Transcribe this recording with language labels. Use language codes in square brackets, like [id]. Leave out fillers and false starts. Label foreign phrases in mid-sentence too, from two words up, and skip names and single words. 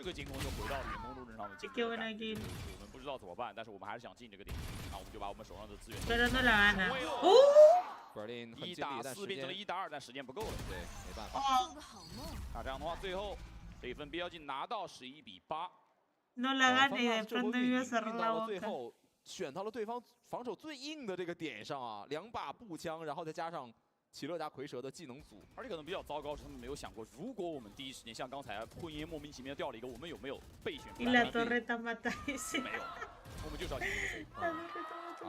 [zh] 这个进攻就回到了云梦路阵上的进攻。我们不知道怎么办，但是我们还是想进这个点，那我们就把我们手上的资源。 Berlin 很 1打4变成了1打2，但时间不够了。对，没办法。那这样的话，最后这一分 BLG 拿到11比8。 [es] No la gane y de pronto me iba a cerrar la boca. [zh] 最后选到了对方防守最硬的这个点上啊，2把步枪，然后再加上奇乐加蝰蛇的技能组，而且可能比较糟糕是他们没有想过，如果我们第一时间像刚才混烟莫名其妙掉了一个，我们有没有备选？没有，我们就是要进这个